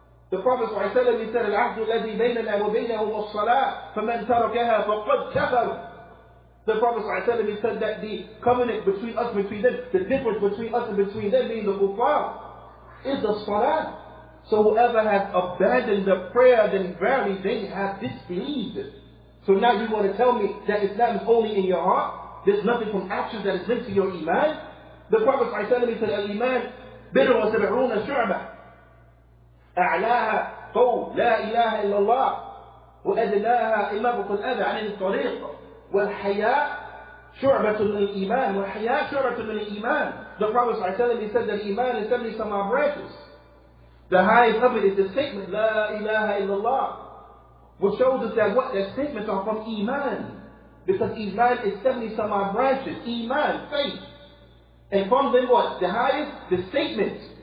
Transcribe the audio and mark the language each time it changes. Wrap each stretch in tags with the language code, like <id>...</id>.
<en>The Prophet ﷺ, he said,</en> <ar>العهد الذي بيننا وبينهم الصلاة فمن تركها فقد كفر.</ar> <en>The Prophet ﷺ, he said that the covenant between us and between them, the difference between us and between them being the kuffar, is the salah. So whoever has abandoned the prayer, then verily they have disbelieved. So now you want to tell me that Islam is only in your heart? There's nothing from actions that is linked to your iman? The Prophet ﷺ said,</en> <ar>Al-Iman bid'un wa sab'una shu'bah. أعلاها قول لا إله إلا الله وأدناها إماطة الأذى عن الطريق والحياء شعبة من الإيمان والحياء شعبة من الإيمان.</ar> <en>The Prophet ﷺ, he said that Iman is 70 some odd branches. The highest of it is the statement</en> <ar>لا إله إلا الله,</ar> <en>which shows us that what? That statements are from Iman, because Iman is 70 some odd branches. Iman, faith. And from them what? The highest? The statement.</en>